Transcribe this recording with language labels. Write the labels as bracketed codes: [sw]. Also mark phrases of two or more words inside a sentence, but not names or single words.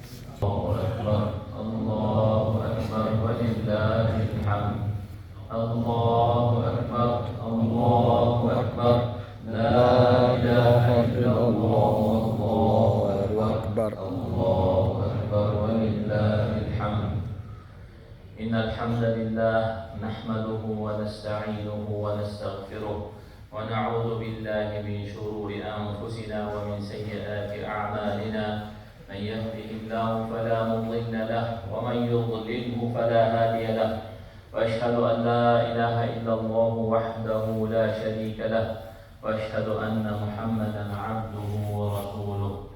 [ar] الله أكبر ولله الحمد. الله أكبر. لا إله إلا الله. الله أكبر. الله أكبر ولله الحمد. إن الحمد لله نحمده ونستعينه ونستغفره. ونعوذ بالله من شرور أنفسنا ومن سيئات أعمالنا من يهده الله فلا مضل له ومن يضلله فلا هادي له وأشهد أن لا إله إلا الله وحده لا شريك له وأشهد أن محمدا عبده ورسوله.